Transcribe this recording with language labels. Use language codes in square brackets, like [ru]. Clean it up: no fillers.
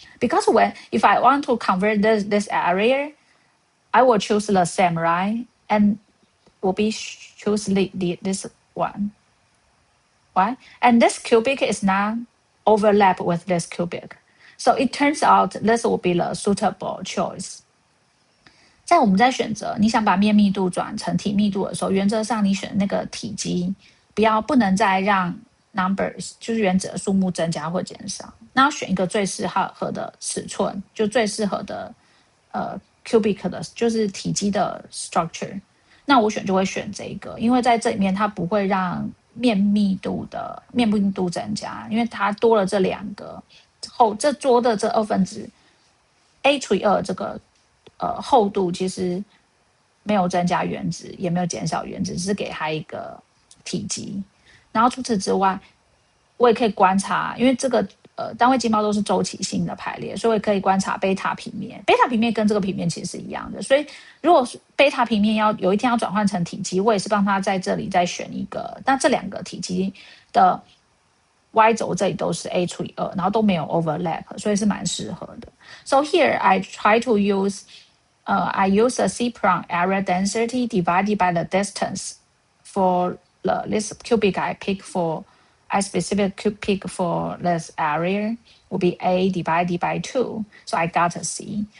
[en] Because if I want to convert this area, I will choose the same, right? And will be choose this one, right? And this cubic is not overlap with this cubic. So it turns out this will be the suitable choice. [zh] 在我们在选择你想把面密度转成体密度的时候，原则上你选那个体积不能再让 numbers 就是原子的数目增加或减少，那要选一个最适合的尺寸，就最适合的cubic 的，就是体积的 structure。那我就会选这个，因为在这里面它不会让面密度增加，因为它多了这两个这多的这2分子 a 除以2这个厚度其实没有增加原子，也没有减少原子，只是给它一个体积。然后除此之外，我也可以观察，因为这个单位积猫都是周期性的排列，所以我也可以观察贝塔平面。贝塔平面跟这个平面其实是一样的，所以如果贝塔平面有一天要转换成体积，我也是帮它在这里再选一个。那这两个体积的 Y 轴这里都是 a 除以2，然后都没有 overlap， 所以是蛮适合的。 [en] So here I try to use I use a C prime area density divided by the distance for this cubic I specific pick for this area will be a divided by 2. So I got a C.